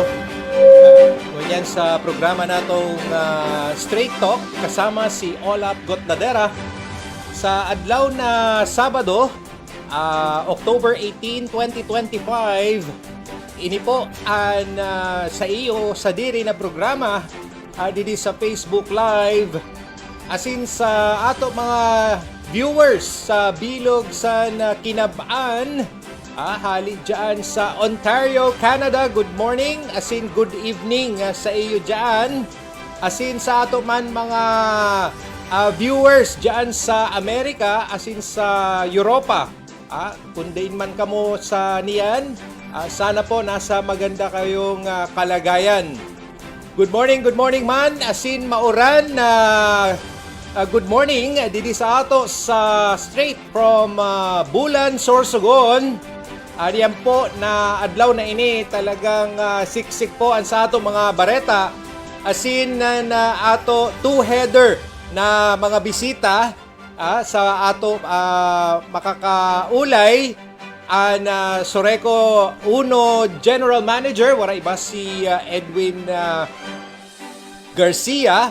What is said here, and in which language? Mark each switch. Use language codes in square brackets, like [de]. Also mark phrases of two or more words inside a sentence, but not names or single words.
[bik] Ngunyan sa programa natong Straight Talk kasama si Olap Gotladera sa adlaw na Sabado, October 18, 2025. Ini po ang sa iyo sa diri na programa didi sa Facebook Live asin sa ato mga viewers sa bilog sa Kinabaan, hali dyan sa Ontario, Canada. [en] Good morning, [bik] asin [en] good evening [bik] sa iyo dyan. Asin sa ato man mga viewers dyan sa Amerika, asin sa Europa. Kung din man kamo sa niyan, sana po nasa maganda kayong kalagayan. [en] Good morning [bik] man, asin mauran na [en] good morning [bik] didi sa ato sa [en] straight from [bik] Bulan, Sorsogon. Diyan po na adlaw na ini talagang siksik po ang sa ato mga bareta asin na ato two-header na mga bisita sa ato makakaulay na Soreco 1 General Manager, wala iba si Edwin Garcia.